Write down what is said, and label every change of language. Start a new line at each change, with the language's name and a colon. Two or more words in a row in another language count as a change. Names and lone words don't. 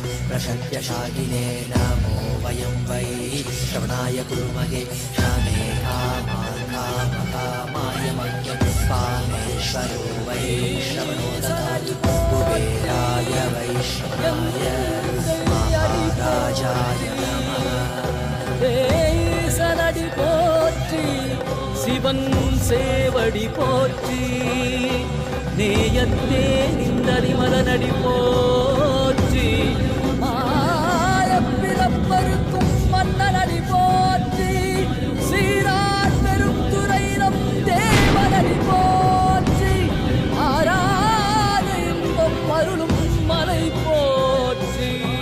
Sanskrit: प्रशक्यशालिने नमो वयं वै श्रवणाय कुर्महे क्षमे कामाय मह्यं कामेश्वरो वै श्रवणो ददातु कुबेराय वैष्णवाय महाराजाय नमः
Tamil: சனடி போற்றி சிவன் சேவடி போற்றி நேயத்தே நின்றடி மலனடி போற்றி மாயப்பிறப்பருக்கும் மன்னனடி போற்றி சீரார் பெரும் துறையினம் தேவனடி போற்றி ஆராத இன்பம் அருளும் மலை போற்றி